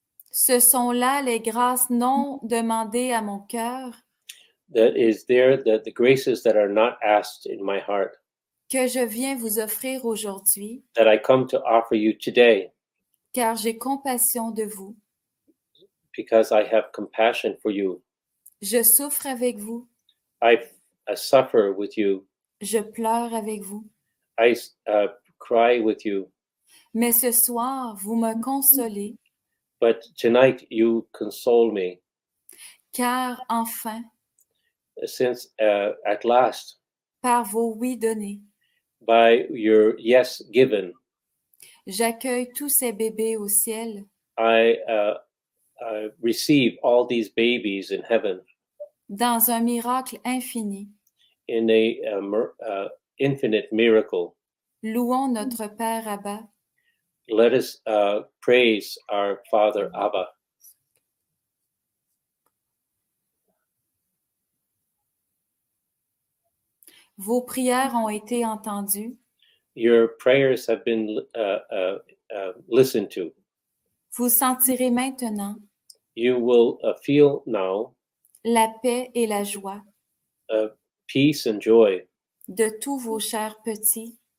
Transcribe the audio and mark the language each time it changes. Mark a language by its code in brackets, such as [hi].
[fr] ce sont là les grâces non demandées à mon cœur [en] That is there, that the graces that are not asked in my heart, [fr] que je viens vous offrir aujourd'hui, [en] that I come to offer you today, [fr] car j'ai compassion de vous. [en] because I have compassion for you. [fr] Je souffre avec vous. [en] I suffer with you. [fr] Je pleure avec vous. [en] I cry with you. [fr] Mais ce soir, vous me consolez, [en] But tonight you console me, [fr] car enfin, [en] since at last, [fr] par vos oui donnés, [en] by your yes given, [fr] j'accueille tous ces bébés au ciel [en] I receive all these babies in heaven [fr] dans un miracle infini. [en] in a infinite miracle. [fr] Louons notre Père Abba. [en] Let us praise our Father Abba. [fr] Vos prières ont été entendues. [en] Your prayers have been listened to. [fr] Vous sentirez maintenant [en] You will feel now [fr] la paix et la joie [en] peace and joy [fr] de tous vos chers petits